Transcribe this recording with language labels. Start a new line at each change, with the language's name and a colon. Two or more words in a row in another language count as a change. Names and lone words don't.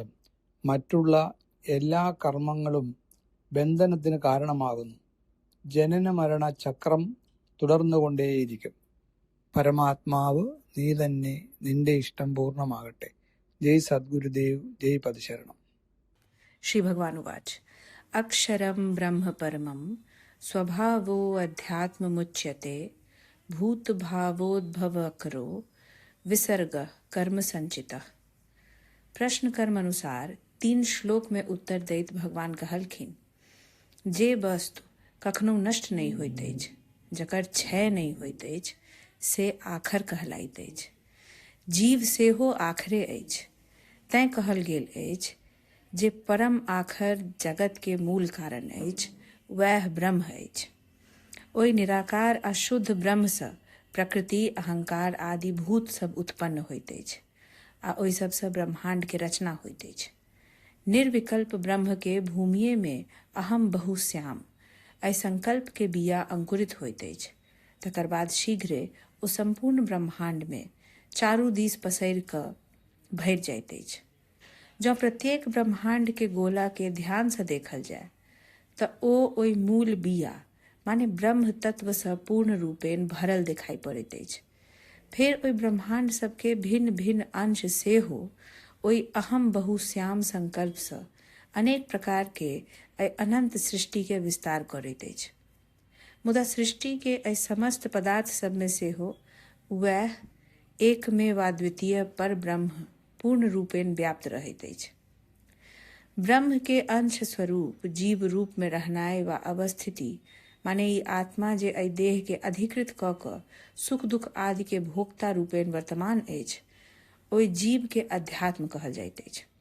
Malayalam: മറ്റുള്ള എല്ലാ കർമ്മങ്ങളും ബന്ധനത്തിന് കാരണമാകുന്നു. ജനന മരണ ചക്രം തുടർന്നുകൊണ്ടേയിരിക്കും. പരമാത്മാവ് നീ തന്നെ, നിന്റെ ഇഷ്ടം പൂർണ്ണമാകട്ടെ. ജയ് സദ്ഗുരുദേവ്, ജയ് പദശരണം.
Sanskrit: श्री भगवान उवाच अक्षरं ब्रह्म परमं स्वभावो अध्यात्ममुच्यते भूतभावोद्भवकरो विसर्ग कर्म संचितः।
Maithili: प्रश्न कर्म अनुसार 3 श्लोक में उत्तर दैत भगवान कहलखिन, जे वस्तु कखनो नष्ट नहीं होइत अछि, जकर क्षय नहीं होइत अछि, से आखर कहलाइत अछि। जीव सेहो आखरे अछि। तैं कहल गेल अछि जे परम आखर जगत के मूल कारण अछि, वह ब्रह्म अछि। ओहि निराकार आ शुद्ध ब्रह्म सँ प्रकृति, अहंकार आदि भूत सब उत्पन्न होइत अछि आ ओहि सबसँ ब्रह्मांड के रचना होइत अछि। निर्विकल्प ब्रह्म के भूमिये में
Sanskrit: अहम बहुश्याम
Maithili: एहि संकल्प के बिया अंकुरित होइत अछि। तकर बाद शीघ्रे ओ संपूर्ण ब्रह्मांड में चारू दिस पसरि कऽ भरि जाइत अछि। जँ प्रत्येक ब्रह्मांड के गोला के ध्यान से देखल जाय तऽ ओ ओहि मूल बिया माने ब्रह्म तत्व सँ पूर्ण रूपेण भरल दिखाई पड़ैत अछि। फेर ओहि ब्रह्मांड सबके भिन्न भिन्न अंश सेहो ओहि
Sanskrit: अहम बहुश्याम
Maithili: संकल्प सँ अनेक प्रकार के अनंत सृष्टि के विस्तार करैत अछि। मुदा सृष्टि के एहि समस्त पदार्थ सब में सेहो वह एकमेवाद्वितीय पर ब्रह्म पूर्ण रूपेण व्याप्त रहैत अछि। ब्रह्म के अंश स्वरूप जीव रूप में रहनाइ वा अवस्थिति माने ई आत्मा जे एहि देह के अधिकृत कऽ कऽ सुख दुख आदि के भोक्ता रूपेण वर्तमान अछि, ओहि जीव के अध्यात्म कहल जाइत अछि।